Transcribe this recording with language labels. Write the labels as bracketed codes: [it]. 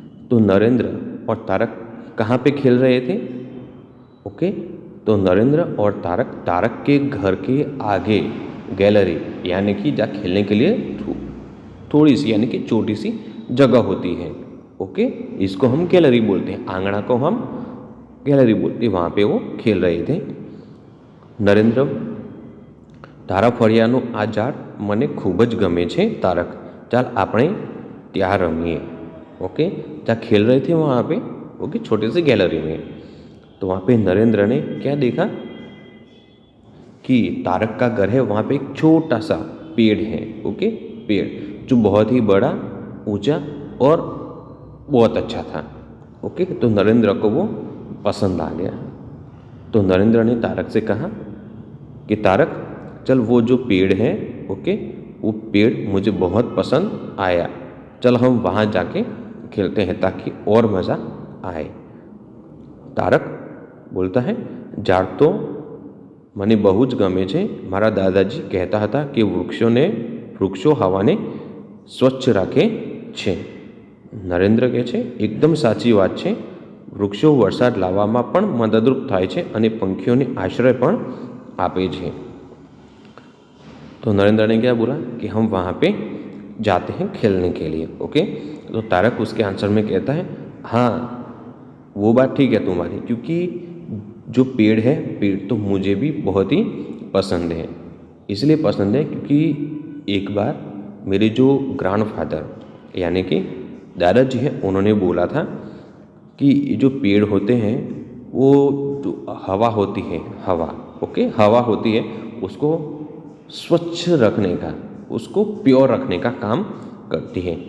[hi] तो नरेंद्र और तारक कहाँ पे खेल रहे थे? ओके, तो नरेंद्र और तारक के घर के आगे गैलरी, यानी कि जहाँ खेलने के लिए थोड़ी सी यानी कि छोटी सी जगह होती है. ओके, इसको हम गैलरी बोलते हैं, आंगणा को हम गैलरी बोलते हैं. वहाँ पे वो खेल रहे थे. [gu] नरेंद्र, તારા ફળિયાનું આ ઝાડ મને ખૂબ જ ગમે છે તારક, ચાલ આપણે ત્યાં રમીએ. [hi] ओके, जहाँ खेल रहे थे वहाँ पे, ओके, छोटे से गैलरी में. तो वहाँ पे नरेंद्र ने क्या देखा कि तारक का घर है, वहाँ पे एक छोटा सा पेड़ है. ओके, पेड़ जो बहुत ही बड़ा, ऊंचा और बहुत अच्छा था. ओके, तो नरेंद्र को वो पसंद आ गया. तो नरेंद्र ने तारक से कहा कि तारक, चल वो जो पेड़ है, ओके, वो पेड़ मुझे बहुत पसंद आया, चल हम वहाँ जाके खेलते हैं ताकि और मज़ा आए. तारक बोलता है, [gu] ઝાડ તો મને બહુ જ ગમે છે. મારા દાદાજી કહેતા હતા કે વૃક્ષો હવાને સ્વચ્છ રાખે છે. નરેન્દ્ર કહે છે, એકદમ સાચી વાત છે. વૃક્ષો વરસાદ લાવવામાં પણ મદદરૂપ થાય છે અને પંખીઓને આશ્રય પણ આપે છે. [hi] तो नरेंद्र ने क्या बोला कि हम वहाँ पे जाते हैं खेलने के लिए. ओके, तो तारक उसके आंसर में कहता है, हाँ वो बात ठीक है तुम्हारी, क्योंकि जो पेड़ है, पेड़ तो मुझे भी बहुत ही पसंद है. इसलिए पसंद है क्योंकि एक बार मेरे जो ग्रैंडफादर यानी कि दादाजी हैं, उन्होंने बोला था कि ये जो पेड़ होते हैं वो जो हवा होती है, हवा, ओके, हवा होती है, उसको स्वच्छ रखने का, उसको प्योर रखने का काम करती है.